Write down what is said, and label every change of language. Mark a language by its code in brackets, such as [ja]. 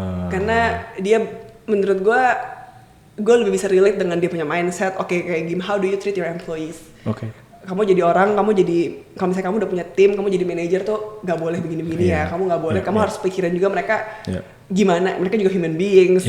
[id] Karena dia, menurut gue lebih bisa relate dengan dia punya mindset. Kayak gimana, [en] how do you treat your employees? [id] Kamu jadi orang, kalau misalnya kamu udah punya tim, kamu jadi manajer tuh gak boleh begini-begini ya. Kamu gak boleh, kamu harus pikirin juga mereka gimana, mereka juga [en] human beings.